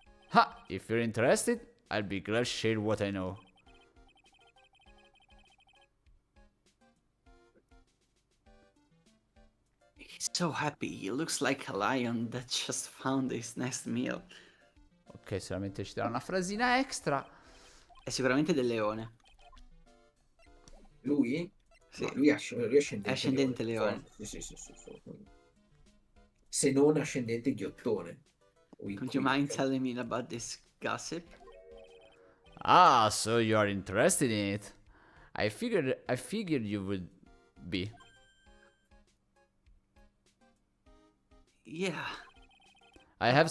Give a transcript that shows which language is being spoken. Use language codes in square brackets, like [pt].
[en] Ha! If you're interested, I'll be glad to share what I know. He's so happy. He looks like a lion that just found his next meal. [it] Ok, solamente ci darà una frasina extra. È sicuramente del leone. Lui? Sì. No, lui è ascendente, È ascendente leone. forte. Sì. Se non ascendente ghiottone. [en] Would you mind telling me about this gossip? Ah, so you are interested in it. I figured you would be. Yeah. I have